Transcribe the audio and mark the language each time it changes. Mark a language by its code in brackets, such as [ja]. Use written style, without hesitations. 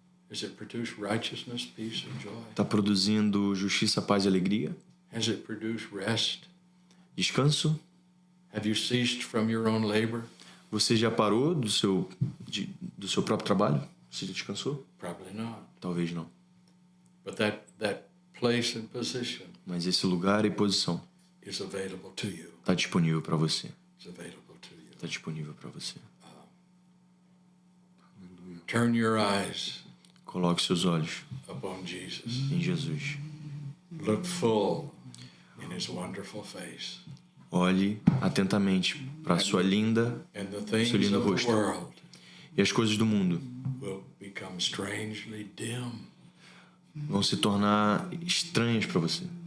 [en] Has it produced righteousness, peace, and joy? [pt] Está produzindo justiça, paz e alegria? [en] Has it produced rest? [pt] Descanso? [en] Have you ceased from your own labor? [pt] Você já parou do seu próprio trabalho? Você já descansou? [en] Probably not. [pt] Talvez não. [en] But that place and position [pt] Mas esse lugar e posição [en] is available to you. [pt] está disponível para você. [en] It's available to you. [pt] Está disponível para você. [en] Turn your eyes [pt] Coloque seus olhos [en] upon Jesus. [pt] em Jesus. [en] Look full in His wonderful face. [pt] Olhe atentamente para sua linda [en] And the things [pt] seu lindo [en] of the [pt] rosto. [en] world [pt] E as coisas do mundo [en] will become strangely dim [pt] vão se tornar estranhas para você.